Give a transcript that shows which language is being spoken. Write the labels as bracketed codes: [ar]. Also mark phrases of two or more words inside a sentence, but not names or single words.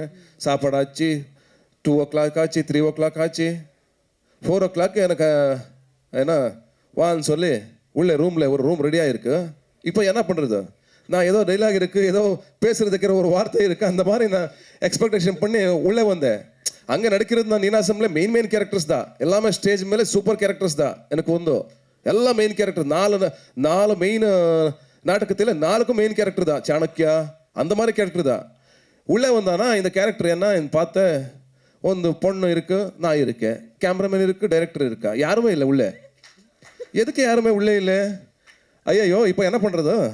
[ta] சாப்பாடு ஆச்சு, 2 o'clock ஆச்சு, 3 o'clock ஆச்சு, 4 o'clock எனக்கு என்ன வான்னு சொல்லி உள்ளே ரூமில் ஒரு ரூம் ரெடியாக இருக்குது. இப்போ என்ன பண்ணுறது, நான் ஏதோ டைலாக் இருக்குது, ஏதோ பேசுகிறதுக்கிற ஒரு வார்த்தை இருக்குது, அந்த மாதிரி நான் எக்ஸ்பெக்டேஷன் பண்ணி உள்ளே வந்தேன். அங்கே நடிக்கிறது நான் நீனாசம்ல [en] main characters [ta] தான், எல்லாமே ஸ்டேஜ் மேலே [en] super characters [ta] தான் எனக்கு வந்து. [kn] ಎಲ್ಲ ಮೇನ್ ಕ್ಯಾರೆಕ್ಟರ್, ನಾಲು ಮೇನ್ [ta] நாடகத்தில் 4க்கும் [en] main character [ta] தான். சாணக்கியா அந்த மாதிரி கேரக்டர் தான். உள்ளே வந்தானா இந்த கேரக்டர் என்ன பார்த்த, ಒಂದು பொண்ணு இருக்கு, நான் இருக்கேன், கேமராமேன் இருக்கு, டைரக்டர் இருக்கா, யாருமே இல்லை உள்ளே. எதுக்கு யாருமே உள்ளே இல்லை? ஐயோ இப்போ என்ன பண்ணுறது?